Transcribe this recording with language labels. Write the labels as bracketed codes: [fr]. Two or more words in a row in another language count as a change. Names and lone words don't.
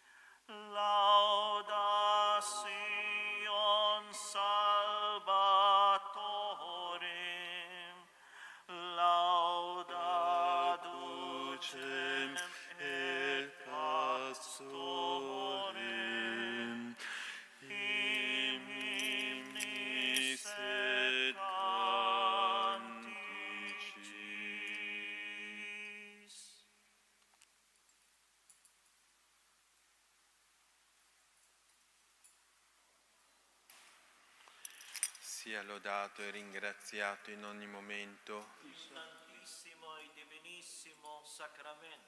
[la] Lauda Sion salvatorem, lauda ducem et pastorem, in hymnis et canticis. [it] Sia lodato e ringraziato in ogni momento, Il Santissimo e Divinissimo Sacramento.